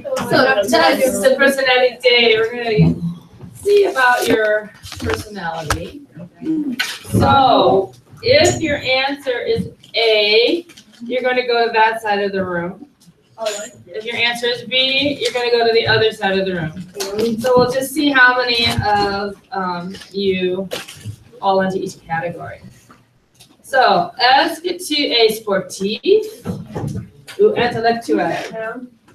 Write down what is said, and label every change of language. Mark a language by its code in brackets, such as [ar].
[fr] So test de personnalité. [en] We're gonna see about your personality. So if your answer is A, you're going to go to that side of the room. If your answer is B, you're going to go to the other side of the room. So we'll just see how many of you fall into each category. [fr] So, est-ce que tu es sportif ou intellectuel?